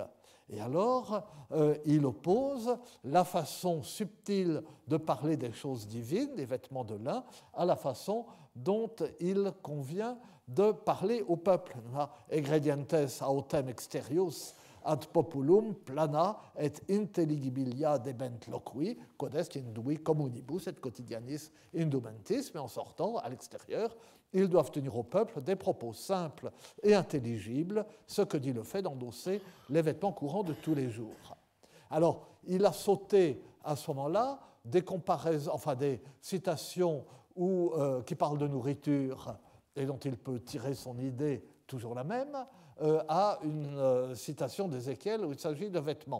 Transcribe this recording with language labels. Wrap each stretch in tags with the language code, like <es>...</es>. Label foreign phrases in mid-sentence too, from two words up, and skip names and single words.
<fr>Et alors, il oppose la façon subtile de parler des choses divines, des vêtements de lin, à la façon dont il convient de parler au peuple.</fr> <la>Ingredientes autem exterius ad populum plana et intelligibilia debent loqui, codest indui communibus et quotidianis indumentis,</la> <fr>mais en sortant à l'extérieur, ils doivent tenir au peuple des propos simples et intelligibles, ce que dit le fait d'endosser les vêtements courants de tous les jours. Alors, il a sauté à ce moment-là des comparaisons, enfin des citations qui parlent de nourriture et dont il peut tirer son idée, toujours la même, à une citation d'Ézéchiel où il s'agit de vêtements.</fr>